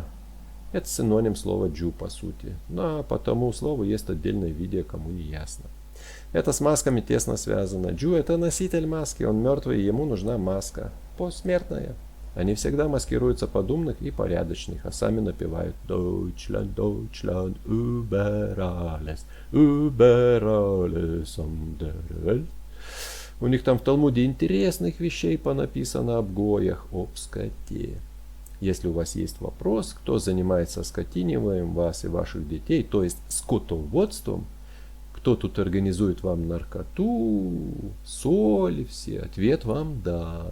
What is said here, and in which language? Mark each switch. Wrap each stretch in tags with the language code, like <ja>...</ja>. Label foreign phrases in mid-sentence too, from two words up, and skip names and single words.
<ru>Это синоним слова джу по сути. Но по тому слову есть отдельное видео, кому не ясно. Это с масками тесно связано. Джу это носитель маски, он мертвый, ему нужна маска. Посмертная. Они всегда маскируются под умных и порядочных, а сами напевают</ru> <de>Deutschland, Deutschland, über alles um der Welt.</de> <ru>У них там в Талмуде интересных вещей понаписано об гоях, об скоте. Если у вас есть вопрос, кто занимается скотиниванием вас и ваших детей, то есть скотоводством, кто тут организует вам наркоту, соль и все, ответ вам дан.</ru>